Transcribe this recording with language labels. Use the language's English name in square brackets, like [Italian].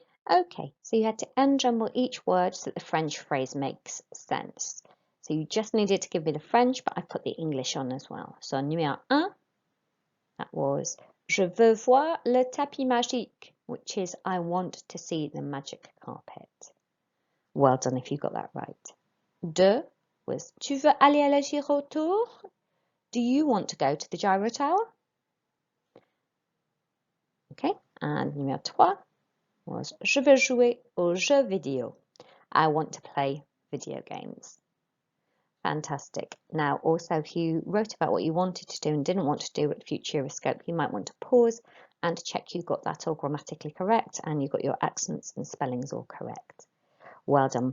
[English] Okay, so you had to unjumble each word so that the French phrase makes sense. So you just needed to give me the French, but I put the English on as well. So numéro 1, that was [French] Je veux voir le tapis magique, [English] which is I want to see the magic carpet. Well done if you got that right. 2 was [French] Tu veux aller à la gyrotour? [English] Do you want to go to the gyro tower? Okay, and numéro 3 was [French] Je veux jouer aux jeux vidéo. [English] I want to play video games. Fantastic. Now, also, if you wrote about what you wanted to do and didn't want to do at Futuroscope, you might want to pause and check you got that all grammatically correct and you got your accents and spellings all correct. Well done.